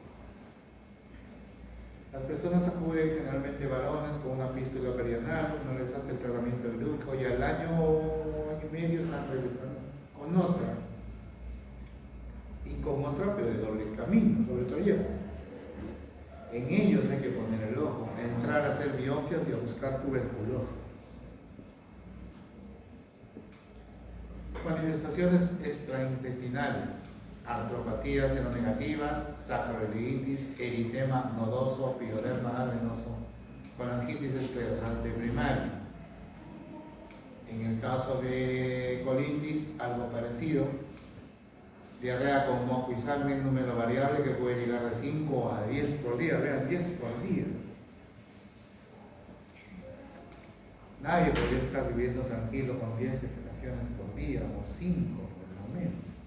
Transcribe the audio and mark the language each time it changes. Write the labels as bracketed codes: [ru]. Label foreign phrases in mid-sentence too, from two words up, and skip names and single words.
[es] Las personas acuden, generalmente varones, con una fístula perianal, uno les hace el tratamiento quirúrgico y al año y medio están regresando con otra. Y con otra, pero de doble camino, doble trayecto. En ellos hay que poner el ojo, entrar a hacer biopsias y a buscar tuberculosis. Manifestaciones extraintestinales, artropatías seronegativas, sacroiliitis, eritema nodoso, pioderma gangrenosum, colangitis esclerosante primaria. En el caso de colitis, algo parecido. Diarrea con moco y sangre en número variable que puede llegar de 5 a 10 por día. Vean, 10 por día. Nadie podría estar viviendo tranquilo con 10 defecaciones por día o 5 por lo menos.